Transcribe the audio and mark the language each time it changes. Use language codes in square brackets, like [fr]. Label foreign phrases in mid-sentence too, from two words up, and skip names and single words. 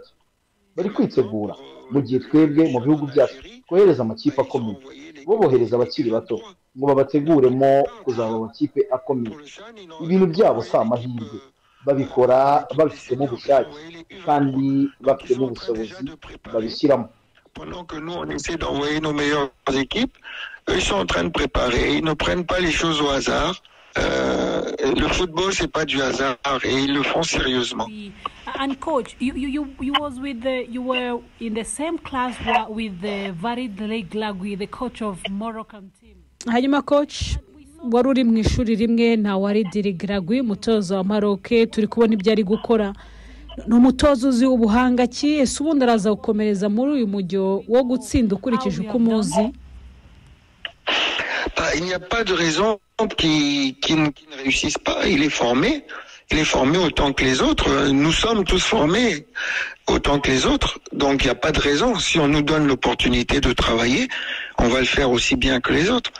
[rw] Bari kwitegura mu gihe twebwe mu bihugu byacu kohereza amakipe akomeye, bo bohereza abakiri bato ngo babateguremo kuzaba amakipe akomeye. Ibintu byabo si amahirwe, babikora babifitemo ubushake kandi bafitemo ubushobozi babishyiramo. [fr] Pendant que nous on essaie d'envoyer nos meilleures équipes, eux ils sont en train de préparer, ils ne prennent pas les choses au hasard. Le football c'est pas du hasard et ils le font sérieusement. [en] And coach, you were in the same class with the Walid Regragui, the coach of Moroccan team. [rw] Hanyuma coach, wari uri mu ishuri rimwe na Walid Regragui, umutoza wa Maroc. Turi kubona ibyo ari gukora. Ni umutoza uzi ubuhanga ki, ese ubundi araza gukomereza muri uyu mujyo wo gutsinda ukurikije uko umuzi? [fr] Il n'y a pas de raison qui ne réussissent pas. Il est formé autant que les autres. Nous sommes tous formés autant que les autres. Donc, il n'y a pas de raison. Si on nous donne l'opportunité de travailler, on va le faire aussi bien que les autres.